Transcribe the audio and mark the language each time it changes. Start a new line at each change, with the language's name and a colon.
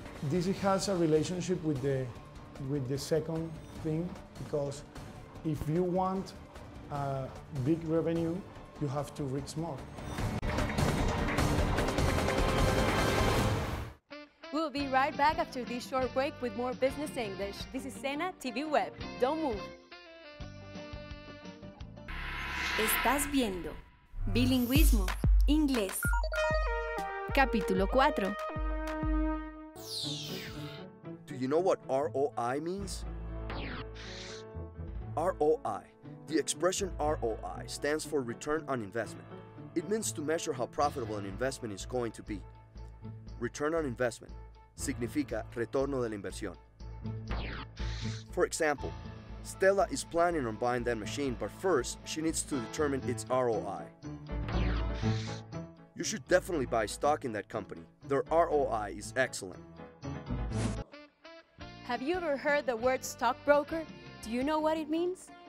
English: This has a relationship with the second thing, because if you want a big revenue, you have to risk more. We'll be right back after this short break with more Business English. This is SENA TV Web. Don't move.
Spanish: Estás viendo Bilingüismo, Inglés. Capítulo 4.
English: Do you know what ROI means? ROI. The expression ROI stands for return on investment. It means to measure how profitable an investment is going to be. Return on investment
Spanish: significa retorno de la inversión.
English: For example, Stella is planning on buying that machine, but first she needs to determine its ROI. You should definitely buy stock in that company. Their ROI is excellent. Have you ever heard the word stockbroker? Do you know what it means?